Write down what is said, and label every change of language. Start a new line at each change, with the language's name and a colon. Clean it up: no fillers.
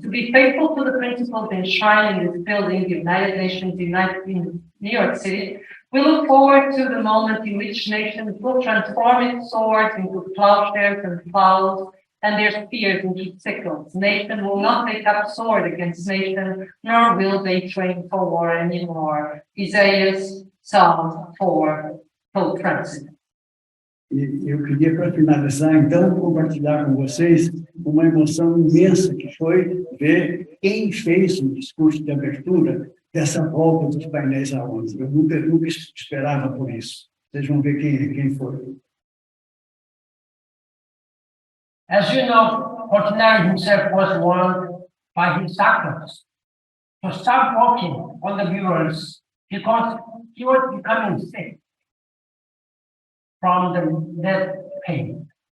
English: To be faithful to the principles enshrined in this building, the United Nations in New York City, we look forward to the moment in which nations will transform its swords into plowshares and plows, and their spears into sickles. Nation will not take up sword against nation, nor will they train for war anymore. Isaías, Psalm 4, Pope Francis.
Portuguese: E eu queria, para finalizar, então, compartilhar com vocês uma emoção imensa que foi ver quem fez o discurso de abertura dessa volta dos painéis à ONU. Eu nunca esperava por isso. Vocês vão ver quem foi.
English: As you know, Portinari himself was warned by his doctors to stop walking on the murals because he was becoming sick from the death pain.